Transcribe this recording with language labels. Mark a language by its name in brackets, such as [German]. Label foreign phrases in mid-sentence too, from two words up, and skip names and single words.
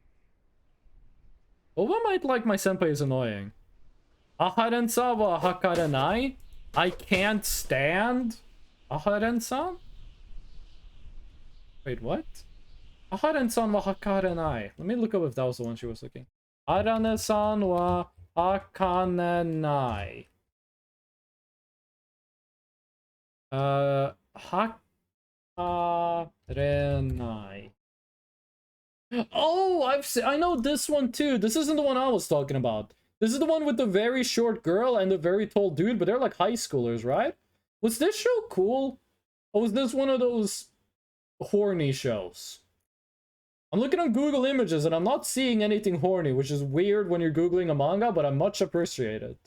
[English] Boba might like My Senpai is Annoying. Aharen-san wa hakarenai? I can't stand Aharen-san? Wait, what? Aharen-san wa hakarenai. Let me look up if that was the one she was looking. Aharen-san wa hakarenai. Hakarenai. Oh, I know this one too. This isn't the one I was talking about. This is the one with the very short girl and the very tall dude, but they're like high schoolers, right? Was this show cool? Or was this one of those horny shows? I'm looking on Google Images and I'm not seeing anything horny, which is weird when you're Googling a manga, but I much appreciate it.